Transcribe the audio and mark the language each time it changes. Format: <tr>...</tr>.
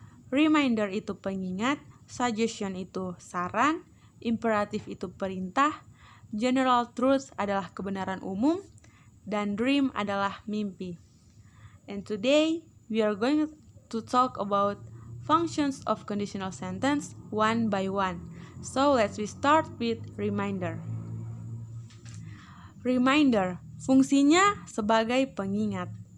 <id>Reminder itu pengingat, suggestion itu saran, imperative itu perintah, general truth adalah kebenaran umum, dan dream adalah mimpi.</id> <en>And today we are going to talk about functions of conditional sentence one by one. So let's start with reminder.</en> <id>Reminder, fungsinya sebagai pengingat.</id>